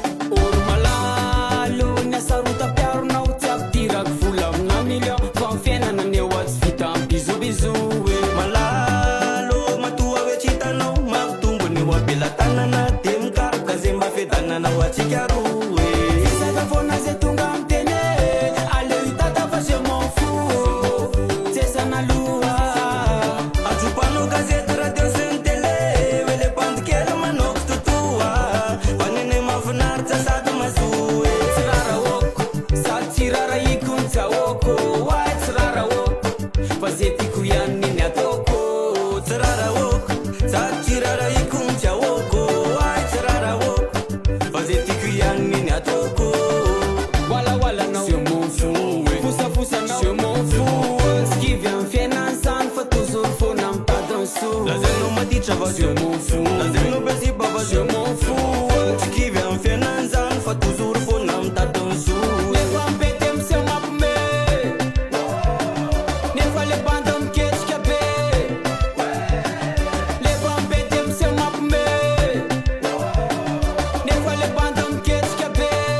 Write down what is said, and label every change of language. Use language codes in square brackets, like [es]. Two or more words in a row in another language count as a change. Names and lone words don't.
[mg] Oro malalo, ny asa rotapiaronao tsy ampidirako vola amina million. Fa ny fiainana ny eo atsy vita amin'ny bizobizo, eh. Malalo, matoa hoe tsy hitanao, ma- Tombony ho abela tanana, dia mikaroka izay mba fiadanana ho antsika roa, e. Fisaka foana izay tonga amin'ny teny, e. Aleo hitata fa [fr] je m'en fous. [mg] Tsy esana loha. Ajopanao gazety, radio sy ny télé, hoe le bande kely manao kitotoa. Vanene mahafinaritra sady mazoa, e. Tsy rarahoako, sady tsy rarahiko ny jahoako. Why tsy rarahoako? Fa zay tiako ihany ny ataoko. Tsy rarahoako, sady tsy rarahiko ny tsy ahoako. Ay, tsy rarahoako, fa zay tiako ihany ny ataoko. Wala, wala, no. [fr] Je m'en fous, oui. [mg] Fosa, fosa, no. [fr] Je m'en fous. [mg] Tsy kivy amin'ny fiainana izany, fa toujours foana mitady ny soa. Lazainao maditra va, [fr] Je m'en fous. [mg] Lazainao be ziba va, [fr] Je m'en fous. [mg] Tsy kivy amin'ny fiainana izany, fa toujours foana mitady ny soa. Efa mipety amin'ny seho mampime. Nefa le banda miketrika be. Le bambe dia miseho mampime. Nefa le banda miketrika be.